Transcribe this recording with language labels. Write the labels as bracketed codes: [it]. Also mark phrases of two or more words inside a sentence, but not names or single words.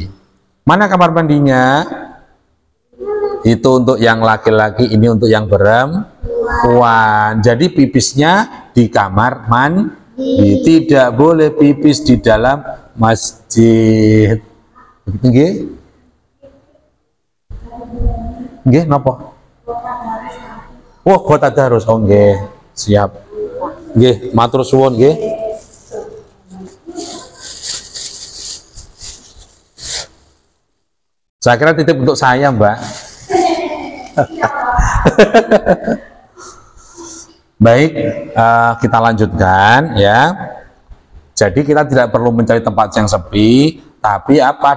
[id] Mana kamar mandinya? Itu untuk yang laki-laki, ini untuk yang perempuan. Jadi pipisnya di kamar mandi, tidak boleh pipis di dalam masjid. [jv] Begitu nggih? Nggih napa? [id] Oh, kota harus. Oh nggih, siap. [jv] Nggih, matur suwun nggih. [id] Saya kira titip untuk saya, Mbak. Baik, kita lanjutkan ya. Jadi kita tidak perlu mencari tempat yang sepi, tapi apa?